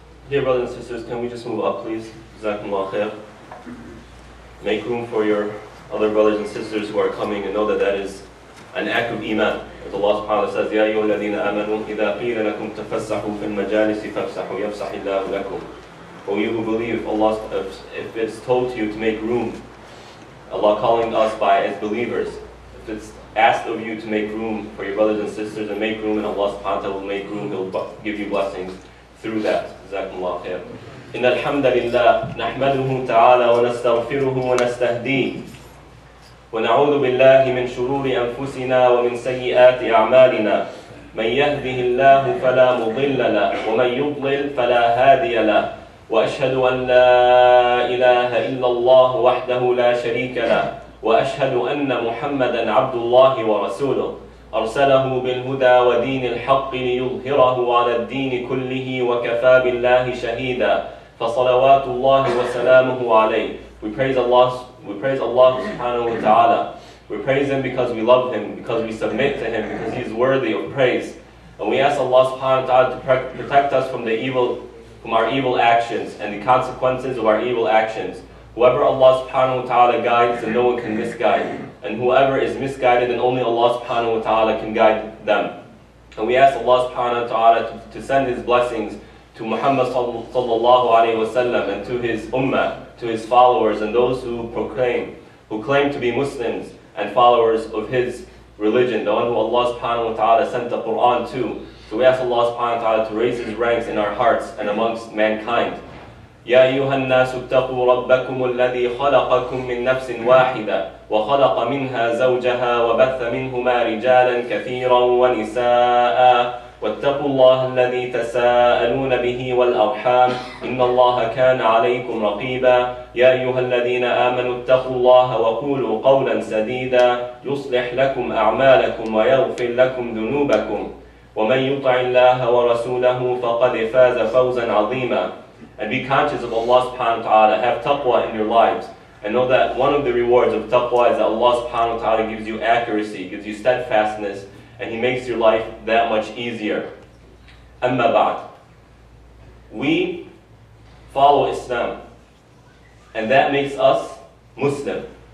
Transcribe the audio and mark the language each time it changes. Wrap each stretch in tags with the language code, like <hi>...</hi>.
<en>Dear brothers and sisters, can we just move up, please?</en> <ar>Jazakumullah khair.</ar> <en>Make room for your other brothers and sisters who are coming, and know that that is an act of iman. As Allah subhanahu wa ta'ala says,</en> <ar>يَا أَيُّهَا الَّذِينَ آمَنُوا إِذَا قِيلَ لَكُمْ تَفَسَّحُوا فِي الْمَجَالِسِ فَافْسَحُوا يَفْسَحِ اللَّهُ لَكُمْ.</ar> <en>O you who believe, if it's told to you to make room, Allah calling us by as believers, if it's asked of you to make room for your brothers and sisters and make room, and Allah subhanahu wa ta'ala will make room, He'll give you blessings through that.</en> <ar>Jazakumullah khair. إن الحمد لله نحمده تعالى ونستغفره ونستهديه ونعوذ بالله من شرور أنفسنا ومن سيئات أعمالنا من يهده الله فلا مضل له ومن يضلل فلا هادي له وأشهد أن لا إله إلا الله وحده لا شريك له وأشهد أن محمدا عبد الله ورسوله أرسله بالهدى ودين الحق ليظهره على الدين كله وكفى بالله شهيدا فصلوات الله وسلامه عليه.</ar> <en>We praise Allah subhanahu wa ta'ala. We praise Him because we love Him, because we submit to Him, because He is worthy of praise. And we ask Allah subhanahu wa ta'ala to protect us from our evil actions and the consequences of our evil actions. Whoever Allah subhanahu wa ta'ala guides, then no one can misguide. And whoever is misguided, then only Allah subhanahu wa ta'ala can guide them. And we ask Allah subhanahu wa ta'ala to send His blessings to Muhammad sallallahu alayhi wa sallam and to his ummah, to his followers and those who claim to be Muslims and followers of his religion, the one who Allah subhanahu wa ta'ala sent the Quran to. So we ask Allah subhanahu wa ta'ala to raise His ranks in our hearts and amongst mankind.</en> <ar>يا أيها الناس اتقوا ربكم الذي خلقكم من نفس واحدة وخلق منها زوجها وبث منهما رجالا كثيرا ونساء واتقوا الله الذي تساءلون به والأرحام إن الله كان عليكم رقيبا يا أيها الذين آمنوا اتقوا الله وقولوا قولا سديدا يصلح لكم أعمالكم ويغفر لكم ذنوبكم ومن يطع الله ورسوله فقد فاز فوزا عظيما.</ar> <en>And be conscious of Allah subhanahu wa ta'ala. Have taqwa in your lives. And know that one of the rewards of taqwa is that Allah subhanahu wa ta'ala gives you accuracy, gives you steadfastness, and He makes your life that much easier.</en> <ar>Amma ba'd.</ar> <en>We follow Islam, and that makes us Muslim.</en>